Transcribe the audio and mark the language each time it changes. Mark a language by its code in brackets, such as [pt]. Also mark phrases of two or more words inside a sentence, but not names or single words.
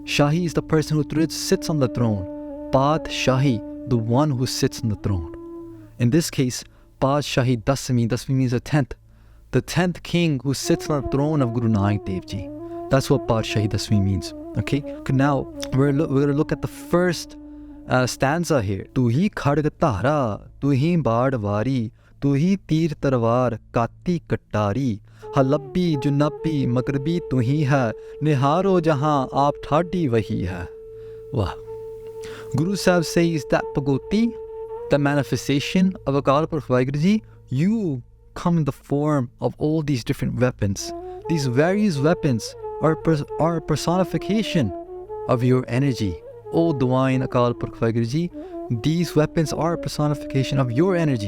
[en] Shahi is the person who sits on the throne. Padshahi, the one who sits on the throne. In this case, Padshahi Dasmi. Dasmi means the 10th. The 10th king who sits on the throne of Guru Nanak Dev Ji. That's what Padshahi Dasmi means. Okay, now we're going to look at the first stanza here. [pa] ਤੁਹੀ ਖੜਗ ਧਾਰਾ ਤੁਹੀ ਬਾਢ ਵਾਰੀ ਤੁਹੀ ਤੀਰ ਤਰਵਾਰ ਕਾਤੀ ਕਟਾਰੀ ਹਲਬੀ ਜੁਨਬੀ ਮਗ਼ਰਬੀ ਤੁਹੀ ਹੈ ਨਿਹਾਰੋ ਜਹਾਂ ਆਪ ਠਾਢੀ ਵਹੀ ਹੈ. [en] Wow. Guru Sahib says that Bhagoti, the manifestation of Akal Purkh Vaheguru Ji, you come in the form of all these different weapons. These various weapons are a personification of your energy. O Divine Akal Purkh Vaheguru Ji, these weapons are a personification of your energy.